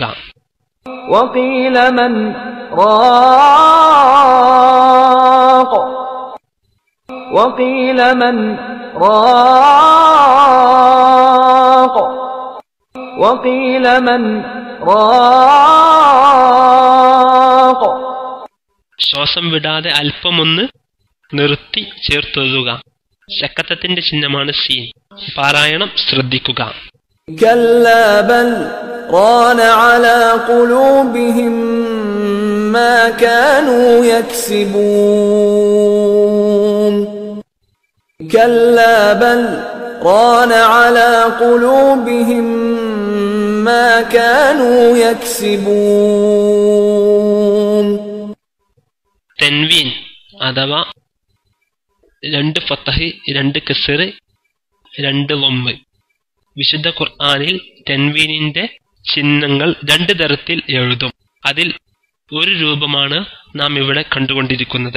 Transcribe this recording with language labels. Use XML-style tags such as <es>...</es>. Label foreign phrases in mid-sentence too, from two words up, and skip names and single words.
<ar>وقيل من راق، وقيل من راق، وقيل من راق.</ar> <ml>ശ്വാസം വിടാതെ അല്പമൊന്ന് നിർത്തി ചേർത്തോതുക. ശകത്തത്തിന്റെ ചിഹ്നമാണ് സീൻ. പാരായണം ശ്രദ്ധിക്കുക.</ml> <ar>كلا بل ران على قلوبهم ما كانوا يكسبون. كلا بل ران على قلوبهم ما كانوا يكسبون.</ar> <ml>തൻവീൻ അഥവാ 2 ഫത്തഹ് 2 കസ്ർ 2 ലൊമ്മ്. വിശുദ്ധ ഖുർആനിൽ തൻവീനിന്റെ ചിഹ്നങ്ങൾ 2 തരത്തിൽ എഴുതും. അതിൽ ഒരു രൂപമാണ് നാം ഇവിടെ കണ്ടുകൊണ്ടിരിക്കുന്നത്.</ml>